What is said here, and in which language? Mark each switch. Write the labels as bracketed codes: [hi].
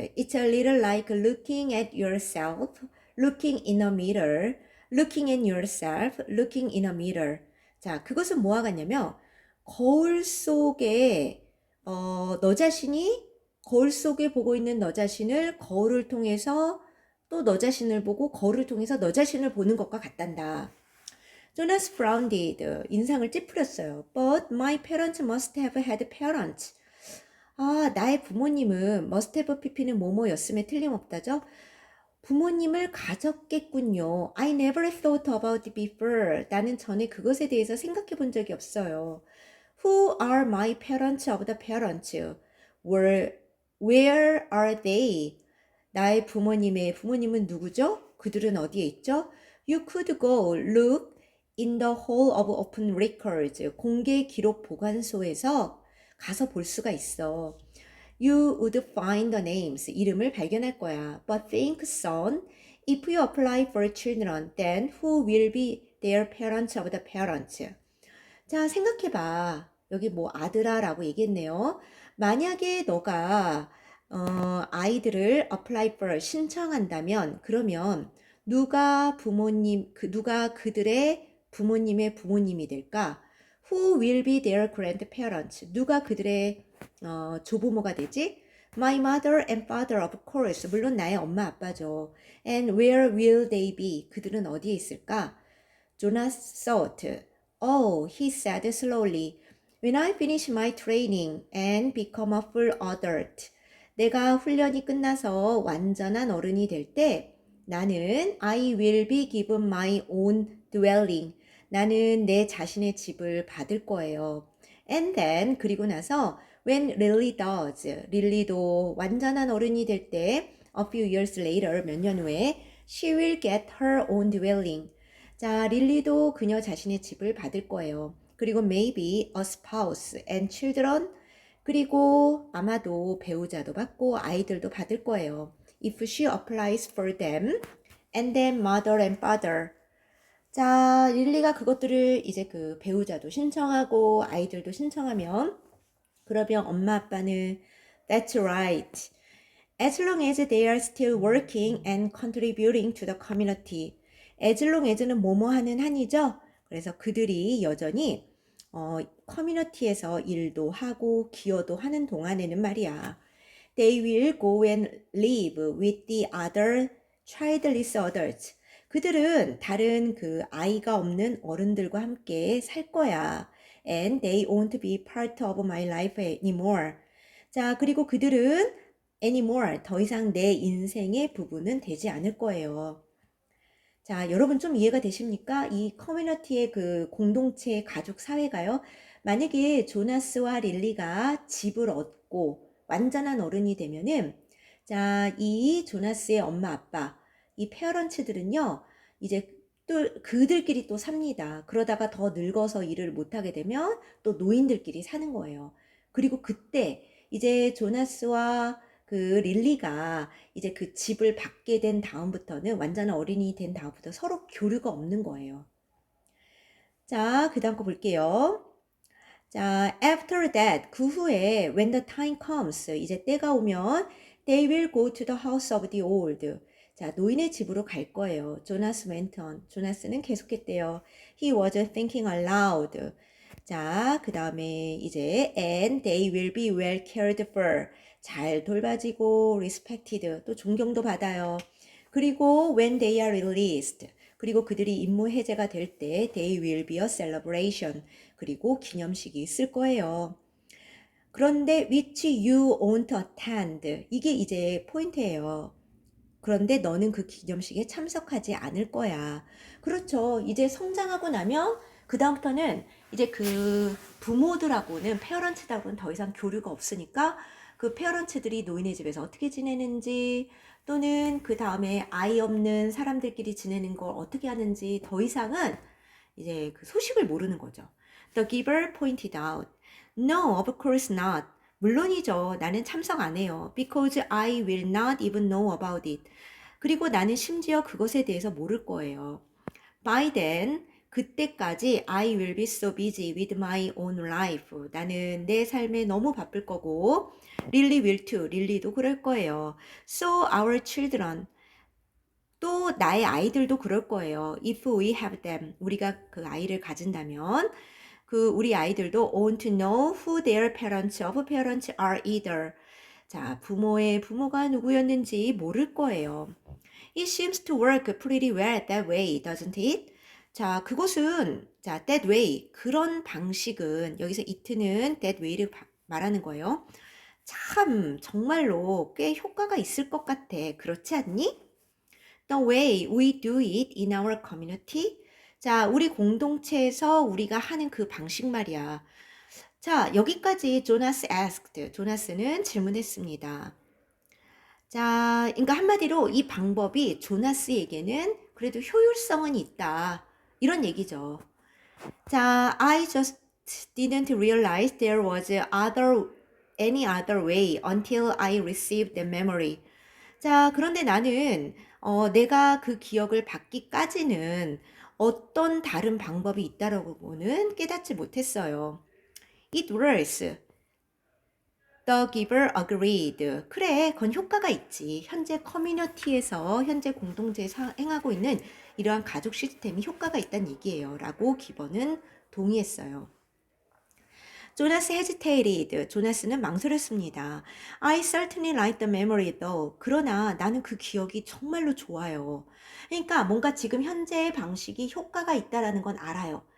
[en] It's a little like looking at yourself, looking in a mirror, looking at yourself, looking in a mirror. [ko] 자, 그것은 뭐와 같냐면 거울 속에 너 자신이 거울 속에 보고 있는 너 자신을 거울을 통해서 또 너 자신을 보고 거울을 통해서 너 자신을 보는 것과 같단다. [en] Jonas frowned. [ko] 인상을 찌푸렸어요. [en] But my parents must have had parents. [ko] 아, 나의 부모님은 must have pp는 뭐뭐였음에 틀림없다죠. 부모님을 가졌겠군요. [en] I never thought about it before. [ko] 나는 전에 그것에 대해서 생각해 본 적이 없어요. [en] Who are my parents of the parents? Where are they? [ko] 나의 부모님은 누구죠? 그들은 어디에 있죠? [en] You could go look in the hall of open records. [ko] 공개 기록 보관소에서 가서 볼 수가 있어. [en] You would find the names. [ko] 이름을 발견할 거야. [en] But think, son, if you apply for children, then who will be their parents of the parents? [ko] 자, 생각해봐. 여기 뭐 아들아 라고 얘기했네요. 만약에 너가 아이들을 apply for 신청한다면 그러면 누가 그들의 부모님의 부모님이 될까? [en] Who will be their grandparents? [ko] 누가 그들의 조부모가 되지? [en] My mother and father, of course. [ko] 물론 나의 엄마 아빠죠. [en] And where will they be? [ko] 그들은 어디에 있을까? [en] Jonas thought. Oh, he said slowly. When I finish my training and become a full adult. [ko] 내가 훈련이 끝나서 완전한 어른이 될 때 나는 [en] I will be given my own dwelling. [ko] 나는 내 자신의 집을 받을 거예요. [en] And then [ko] 그리고 나서 [en] when Lily does, [ko] 릴리도 완전한 어른이 될 때 [en] a few years later, [ko] 몇 년 후에 [en] she will get her own dwelling. [ko] 자, 릴리도 그녀 자신의 집을 받을 거예요. [en] 그리고 maybe a spouse and children. [ko] 그리고 아마도 배우자도 받고 아이들도 받을 거예요. [en] If she applies for them, and then mother and father. [ko] 자, 릴리가 그것들을 이제 그 배우자도 신청하고 아이들도 신청하면 그러면 엄마 아빠는 [en] That's right. As long as they are still working and contributing to the community. [ko] As long as는 뭐뭐 하는 한이죠. 그래서 그들이 여전히 커뮤니티에서 일도 하고 기여도 하는 동안에는 말이야. [en] They will go and live with the other childless adults. [ko] 그들은 다른 그 아이가 없는 어른들과 함께 살 거야. [en] And they won't be part of my life anymore. [ko] 자, 그리고 그들은 anymore, 더 이상 내 인생의 부분은 되지 않을 거예요. 자, 여러분 좀 이해가 되십니까? 이 커뮤니티의 그 공동체 가족 사회가요. 만약에 조나스와 릴리가 집을 얻고 완전한 어른이 되면은 자, 이 조나스의 엄마 아빠, 이 페어런츠들은요. 이제 또 그들끼리 또 삽니다. 그러다가 더 늙어서 일을 못 하게 되면 또 노인들끼리 사는 거예요. 그리고 그때 이제 조나스와 그 릴리가 이제 그 집을 받게 된 다음부터는 완전한 어린이 된 다음부터 서로 교류가 없는 거예요. 자, 그 다음 거 볼게요. [en] 자, after that, [ko] 그 후에 [en] when the time comes, [ko] 이제 때가 오면 [en] they will go to the house of the old. [ko] 자, 노인의 집으로 갈 거예요. [en] 조나스 went on. [ko] 조나스는 계속했대요. [en] He was thinking aloud. [ko] 자, 그 다음에 이제 [en] and they will be well cared for. [ko] 잘 돌봐지고 respected. 또 존경도 받아요. [en] 그리고 when they are released. [ko] 그리고 그들이 임무 해제가 될 때 [en] they will be a celebration. [ko] 그리고 기념식이 있을 거예요. [en] 그런데 which you won't attend. [ko] 이게 이제 포인트예요. 그런데 너는 그 기념식에 참석하지 않을 거야. 그렇죠. 이제 성장하고 나면 그 다음부터는 이제 그 부모들하고는 페어런츠하고는 더 이상 교류가 없으니까 그 페어런츠들이 노인의 집에서 어떻게 지내는지 또는 그 다음에 아이 없는 사람들끼리 지내는 걸 어떻게 하는지 더 이상은 이제 그 소식을 모르는 거죠. [en] The giver pointed out. No, of course not. [ko] 물론이죠. 나는 참석 안 해요. [en] Because I will not even know about it. [ko] 그리고 나는 심지어 그것에 대해서 모를 거예요. [en] By then, 그때까지 I will be so busy with my own life. [ko] 나는 내 삶에 너무 바쁠 거고 [en] Lily will too. [ko] 릴리도 그럴 거예요. [en] So our children. [ko] 또 나의 아이들도 그럴 거예요. [en] If we have them. [ko] 우리가 그 아이를 가진다면 그 우리 아이들도 [en] want to know who their parents of parents are either. [ko] 자, 부모의 부모가 누구였는지 모를 거예요. [en] It seems to work pretty well that way, doesn't it? [ko] 자, 그것은 자, that way. 그런 방식은 여기서 it는 that way를 말하는 거예요. 참 정말로 꽤 효과가 있을 것 같아. 그렇지 않니? [en] The way we do it in our community. [ko] 자, 우리 공동체에서 우리가 하는 그 방식 말이야. 자, 여기까지 조나스 asked. 조나스는 질문했습니다. 자, 그러니까 한마디로 이 방법이 조나스에게는 그래도 효율성은 있다. 이런 얘기죠. [en] 자, I just didn't realize there was any other way until I received the memory. [ko] 자, 그런데 나는 내가 그 기억을 받기까지는 어떤 다른 방법이 있다라고는 깨닫지 못했어요. [en] It works. The giver agreed. [ko] 그래, 그건 효과가 있지. 현재 커뮤니티에서, 현재 공동체에서 행하고 있는 이러한 가족 시스템이 효과가 있다는 얘기예요. 라고 기버는 동의했어요. 조나스 hesitated. 조나스는 망설였습니다. [en] I certainly like the memory though. [ko] 그러나 나는 그 기억이 정말로 좋아요. 그러니까 뭔가 지금 현재의 방식이 효과가 있다라는 건 알아요.